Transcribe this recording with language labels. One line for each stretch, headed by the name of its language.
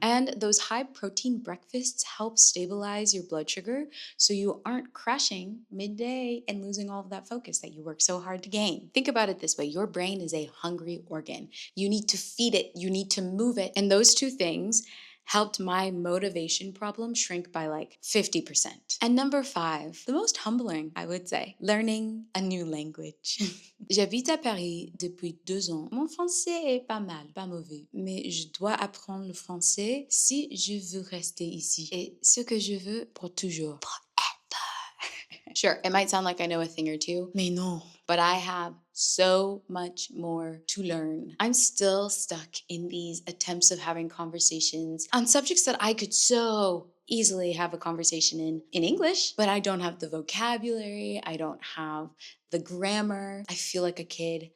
English: And those high-protein breakfasts help stabilize your blood sugar so you aren't crashing midday and losing all of that focus that you work so hard to gain. Think about it this way. Your brain is a hungry organ. You need to feed it. You need to move it. And those two things helped my motivation problem shrink by like 50%. And number 5, the most humbling, I would say, learning a new language.
French: J'habite à Paris depuis 2 ans. Mon français est pas mal, pas mauvais, mais je dois apprendre le français si je veux rester ici. Et ce que je veux pour toujours.
English: Sure, it might sound like I know a thing or two.
French: Mais non.
English: But I have so much more to learn. I'm still stuck in these attempts of having conversations on subjects that I could so easily have a conversation in English, but I don't have the vocabulary, I don't have the grammar. I feel like a kid.